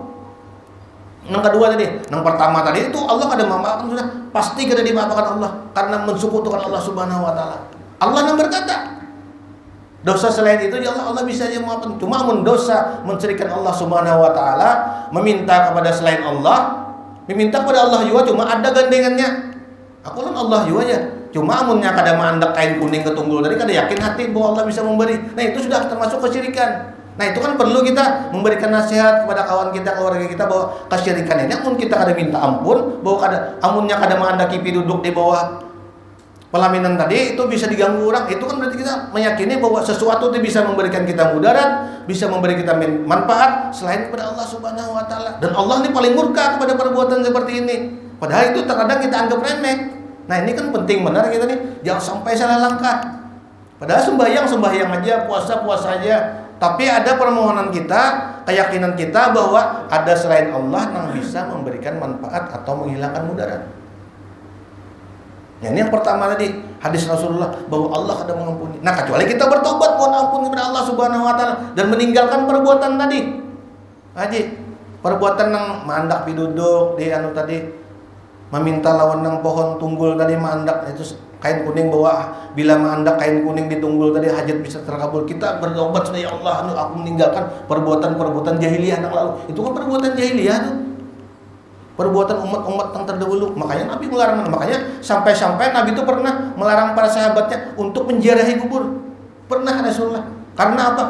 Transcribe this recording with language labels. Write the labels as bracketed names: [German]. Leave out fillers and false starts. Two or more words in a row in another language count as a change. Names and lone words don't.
[Indonesian] Yang kedua tadi, yang pertama tadi itu Allah kada memaafkan sudah pasti kada dimaafkan Allah karena mensekutukan Allah [Arabic] سبحانه وتعالى. [Indonesian] Allah yang berkata, dosa selain itu ya Allah bisa aja maafkan. Cuma amun dosa mensyirikkan Allah [Arabic] سبحانه وتعالى, [Indonesian] meminta kepada selain Allah, Meminta kepada Allah juga cuma ada gandengannya. Aku kan Allah juga ya. [Banjar] Cuma amunnya kada mandak kain kuning ke tunggul tadi kada yakin hati bahwa Allah bisa memberi. [Indonesian] Nah itu sudah termasuk kesyirikan. Nah itu kan perlu kita memberikan nasihat kepada kawan kita, keluarga kita bahwa kesyirikan ini amun kita kada minta ampun, bahwa amunnya kada mandaki duduk di bawah pelaminan tadi itu bisa diganggu orang. Itu kan berarti kita meyakini bahwa sesuatu itu bisa memberikan kita mudarat, bisa memberi kita manfaat selain kepada Allah [Arabic] سبحانه وتعالى. [Indonesian] Dan Allah ini paling murka kepada perbuatan seperti ini. Padahal itu terkadang kita anggap remeh. Nah ini kan penting benar kita nih, jangan sampai salah langkah. Padahal sembahyang aja, puasa aja. Tapi ada permohonan kita, keyakinan kita bahwa ada selain Allah yang bisa memberikan manfaat atau menghilangkan mudarat. Ini yang pertama tadi, hadis Rasulullah bahwa Allah ada mengampuni. Nah kecuali kita bertobat mohon ampun kepada Allah [Arabic] سبحانه وتعالى [Indonesian] dan meninggalkan perbuatan tadi. Haji, [Banjar] perbuatan yang mandak piduduk di anu tadi, meminta lawan nang pohon tunggul tadi mandak itu kain kuning bahwa bila mandak kain kuning di tunggul tadi hajat bisa terkabul. [Indonesian] Kita bertobat sudah ya Allah, aku meninggalkan perbuatan jahiliyah yang lalu. Itu kan perbuatan jahiliyah tuh. Perbuatan umat-umat yang terdahulu. Makanya Nabi melarang. Makanya sampai-sampai Nabi itu pernah melarang para sahabatnya untuk menziarahi kubur. Pernah Rasulullah. Karena apa?